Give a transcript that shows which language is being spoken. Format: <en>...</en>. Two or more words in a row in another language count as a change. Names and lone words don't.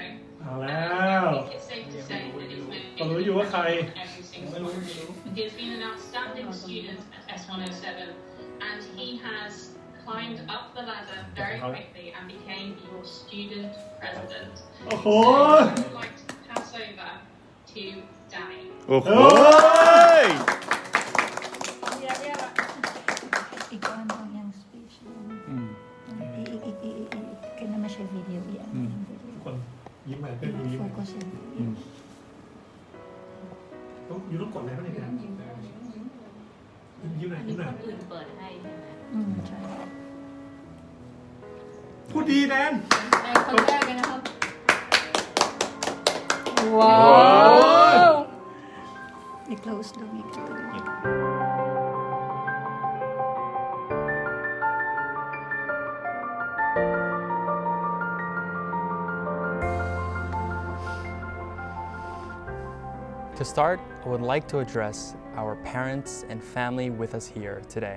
<en>I think it's safe to say that he's made every single one. He has been an outstanding student at S107, and he has climbed up the ladder very quickly and became your student president. So I would like to pass over to Danny.</en> <th>โอ้โห</th> <tl>Ikaw ang yung speech. Ikaw naman siya video.</tl> <th>ทุกคนยิ้มไปเพื่อนดูยิ้ม</th> <tl>Focus yun.</tl> <th>ต้องกดอะไรบ้างเนี่ยยิ้มหน่อยยิ้มหน่อย คนอื่นเปิดให้ใช่ไหม ใช่ พูดดีแดน คนแรกเลยนะครับ</th> <en>Wow!</en> <tl>I-close lang ito.</tl> <en>To start, I would like to address our parents and family with us here today.</en>